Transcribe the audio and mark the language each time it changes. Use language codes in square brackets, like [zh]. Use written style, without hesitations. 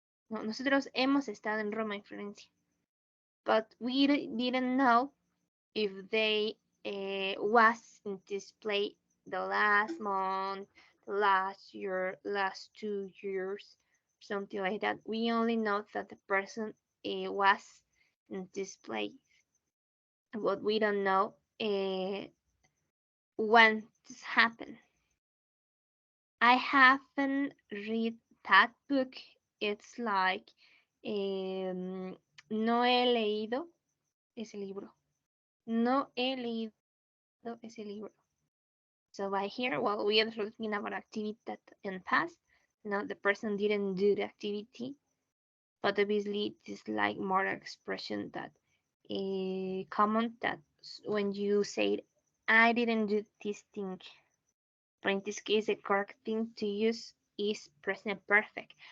[es] No, nosotros hemos estado en Roma y Florencia, [en] but we didn't know if they was in display the last month, the last year, last 2 years, something like that. We only know that the person was in display, but we don't know when this happened. I haven't read that book. It's like [es] no he leído ese libro. No he leído ese libro. [en] So by here, well, we are talking about activity that in past, no, the person didn't do the activity, but obviously it is like more expression that a common that when you say I didn't do this thing, but in this case the correct thing to use is present perfect.